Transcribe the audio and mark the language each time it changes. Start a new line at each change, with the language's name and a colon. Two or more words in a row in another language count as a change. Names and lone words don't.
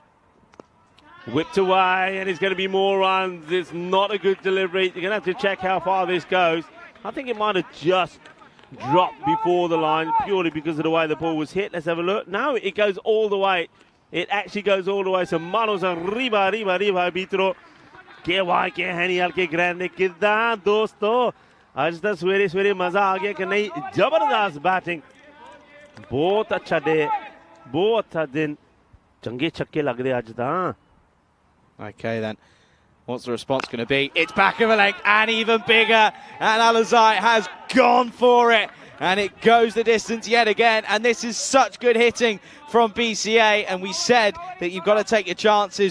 English: Whipped away, and it's going to be more runs. It's not a good delivery. You're going to have to check how far this goes. I think it might have just dropped before the line purely because of the way the ball was hit. Let's have a look. No, it goes all the way. It actually goes all the way.
Spanish: So manos arriba, arbitro. Que guay, que genial, que grande, que da,
Hindi: dosto. आज तो सवेरे मजा आ गया कि नहीं जबरदस्त बैटिंग बहुत अच्छा डे बहुत अच्छा दिन
Punjabi: ਚੰਗੇ ਛੱਕੇ ਲੱਗ ਰਹੇ ਅੱਜ ਦਾ.
English: Okay, then. What's the response going to be? It's back of a leg and even bigger. And Alizai has gone for it. And it goes the distance yet again. And this is such good hitting from BCA. And we said that you've got to take your chances.